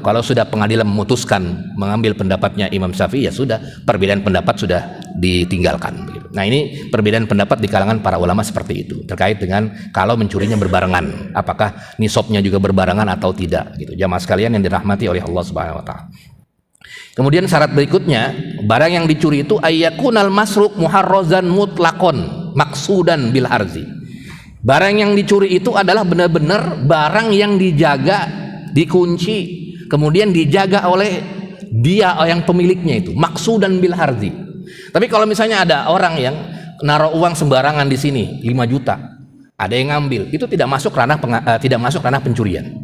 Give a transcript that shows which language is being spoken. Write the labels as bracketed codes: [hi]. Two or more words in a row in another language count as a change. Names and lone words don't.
[id] Kalau sudah pengadilan memutuskan mengambil pendapatnya Imam Syafi'i, ya sudah, perbedaan pendapat sudah ditinggalkan. Nah ini perbedaan pendapat di kalangan para ulama seperti itu, terkait dengan kalau mencurinya berbarengan, apakah nisabnya juga berbarengan atau tidak gitu. Jamaah sekalian yang dirahmati oleh Allah [ar] سبحانه وتعالى. [id] Kemudian syarat berikutnya, barang yang dicuri itu [ar] أن يكون المسروق محرزا مطلقا مقصودا بالحرز. [id] Barang yang dicuri itu adalah benar-benar barang yang dijaga, dikunci, kemudian dijaga oleh dia yang pemiliknya itu, [ar] مقصودا بالحرز. [id] Tapi kalau misalnya ada orang yang naruh uang sembarangan di sini 5 juta, ada yang ngambil, itu tidak masuk ranah pencurian.